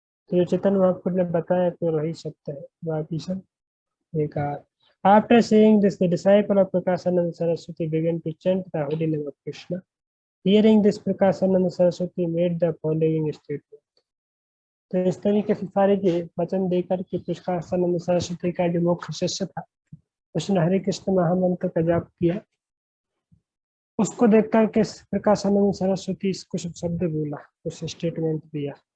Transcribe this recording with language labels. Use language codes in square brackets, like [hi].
[hi] तो जो चैतन्य महाप्रभु ने बताया तो वही सत्य है, बाकी सब बेकार। [en] After saying this, the disciple of Prakashananda Saraswati began to chant the holy name of Krishna. Hearing this, Prakashananda Saraswati made the following statement. [hi] तो इस तरीके से सारे के वचन देकर के प्रकाशानंद सरस्वती का जो मुख्य शिष्य था उसने हरे कृष्ण महामंत्र का जाप किया। उसको देख करके प्रकाशानंद सरस्वती कुछ शब्द बोला, कुछ स्टेटमेंट दिया।